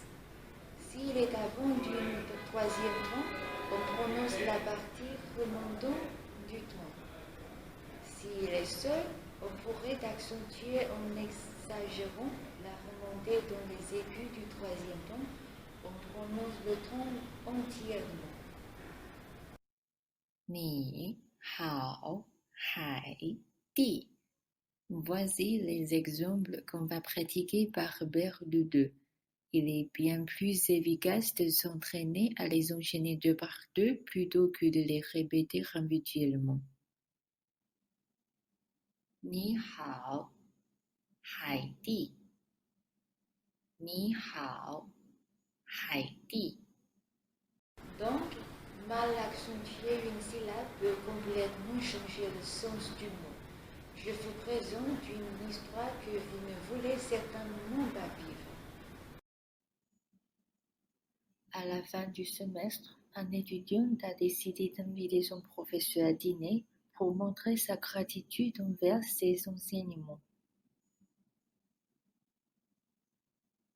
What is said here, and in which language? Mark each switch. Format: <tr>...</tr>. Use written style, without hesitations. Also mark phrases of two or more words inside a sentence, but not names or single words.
<fr>S'il est avant d'une troisième ton, on prononce la partie remontante du ton. S'il est seul, on pourrait accentuer en exagérant la remontée dans les aigus du troisième ton. On prononce le ton entièrement.</fr> <zh>你，好，海，底.</zh> <fr>Voici les exemples qu'on va pratiquer par paire de deux. Il est bien plus efficace de s'entraîner à les enchaîner deux par deux plutôt que de les répéter individuellement.</fr> <zh>你好，海底. 你好，海底.</zh> <fr>Donc, mal accentuer une syllabe peut complètement changer le sens du mot. Je vous présente une histoire que vous ne voulez certainement pas vivre. À la fin du semestre, un étudiant a décidé d'inviter son professeur à dîner pour montrer sa gratitude envers ses enseignements.</fr>